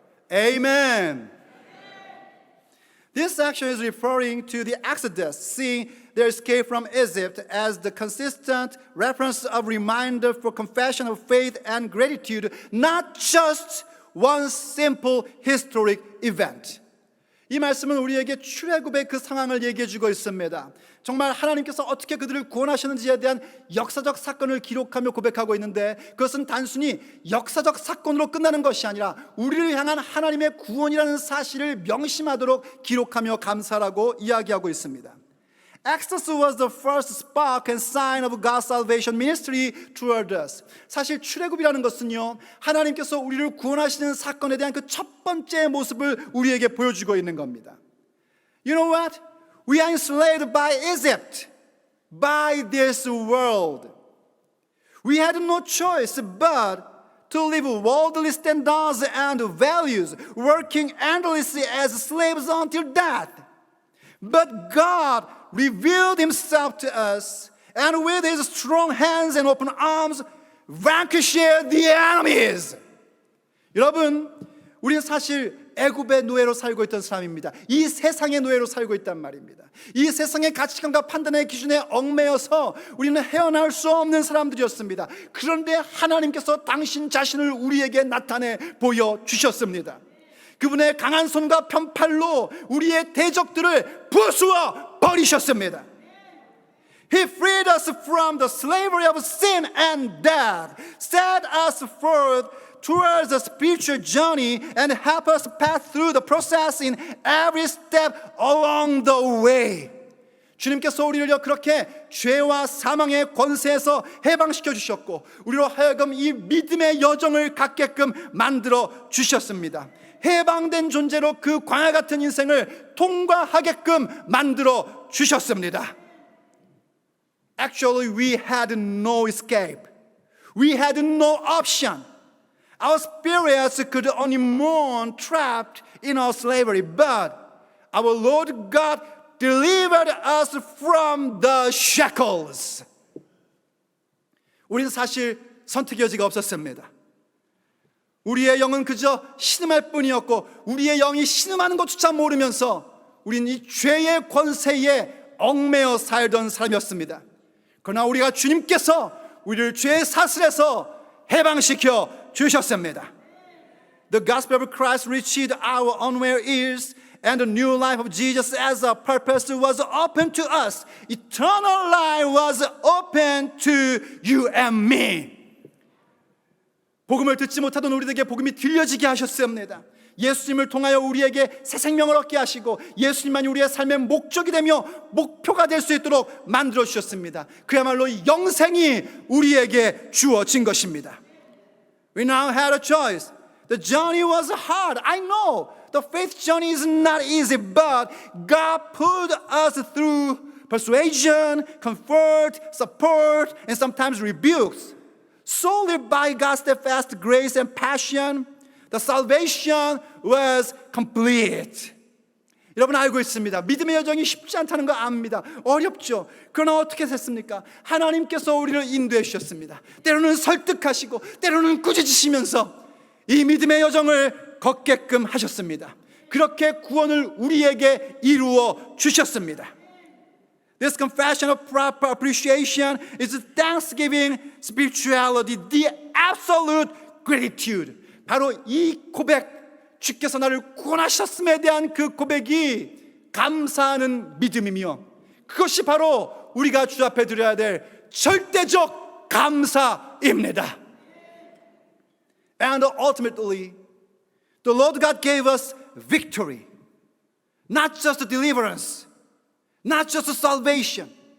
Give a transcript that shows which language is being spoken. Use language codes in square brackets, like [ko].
[en] Amen. This section is referring to the Exodus, seeing their escape from Egypt as the consistent reference of reminder for confession of faith and gratitude, not just one simple historic event. [ko] 이 말씀은 우리에게 출애굽의 그 상황을 얘기해 주고 있습니다. 정말 하나님께서 어떻게 그들을 구원하셨는지에 대한 역사적 사건을 기록하며 고백하고 있는데 그것은 단순히 역사적 사건으로 끝나는 것이 아니라 우리를 향한 하나님의 구원이라는 사실을 명심하도록 기록하며 감사라고 이야기하고 있습니다. [en] Exodus was the first spark and sign of God's salvation ministry toward us. [ko] 사실 출애굽이라는 것은요, 하나님께서 우리를 구원하시는 사건에 대한 그 첫 번째 모습을 우리에게 보여주고 있는 겁니다. [en] You know what? We are enslaved by Egypt, by this world. We had no choice but to live worldly standards and values, working endlessly as slaves until death. But God revealed himself to us, and with his strong hands and open arms vanquished the enemies. [ko] 여러분, 우리는 사실 애굽의 노예로 살고 있던 사람입니다. 이 세상의 노예로 살고 있단 말입니다. 이 세상의 가치관과 판단의 기준에 얽매여서 우리는 헤어나올 수 없는 사람들이었습니다. 그런데 하나님께서 당신 자신을 우리에게 나타내 보여주셨습니다. 그분의 강한 손과 편팔로 우리의 대적들을 부수어 버리셨습니다. [en] He freed us from the slavery of sin and death, set us forth towards a spiritual journey, and help us pass through the process in every step along the way. [ko] 주님께서 우리를 그렇게 죄와 사망의 권세에서 해방시켜 주셨고 우리로 하여금 이 믿음의 여정을 갖게끔 만들어 주셨습니다. 해방된 존재로 그 광야 같은 인생을 통과하게끔 만들어 주셨습니다. [en] Actually, we had no escape. We had no option. Our spirits could only mourn trapped in our slavery. But our Lord God delivered us from the shackles. [ko] 우리는 사실 선택의 여지가 없었습니다. 우리의 영은 그저 신음할 뿐이었고 우리의 영이 신음하는 것조차 모르면서 우리는 이 죄의 권세에 얽매여 살던 사람이었습니다. 그러나 우리가 주님께서 우리를 죄의 사슬에서 해방시켜 주셨습니다. [en] The gospel of Christ reached our unaware ears, and the new life of Jesus as a purpose was open to us. Eternal life was open to you and me. [ko] 복음을 듣지 못하던 우리에게 복음이 들려지게 하셨습니다. 예수님을 통하여 우리에게 새 생명을 얻게 하시고 예수님만이 우리의 삶의 목적이 되며 목표가 될 수 있도록 만들어 주셨습니다. 그야말로 영생이 우리에게 주어진 것입니다. [en] We now had a choice. The journey was hard. I know the faith journey is not easy, but God put us through persuasion, comfort, support, and sometimes rebukes. Solely by God's steadfast grace and passion, the salvation was complete. [ko] 여러분 알고 있습니다. 믿음의 여정이 쉽지 않다는 거 압니다. 어렵죠. 그러나 어떻게 됐습니까? 하나님께서 우리를 인도해 주셨습니다. 때로는 설득하시고 때로는 꾸짖으시면서 이 믿음의 여정을 걷게끔 하셨습니다. 그렇게 구원을 우리에게 이루어 주셨습니다. [en] This confession of proper appreciation is thanksgiving spirituality, the absolute gratitude. [ko] 바로 이 고백, 주께서 나를 구원하셨음에 대한 그 고백이 감사하는 믿음이며 그것이 바로 우리가 주 앞에 드려야 될 절대적 감사입니다. [en] And ultimately, the Lord God gave us victory, not just deliverance, not just salvation.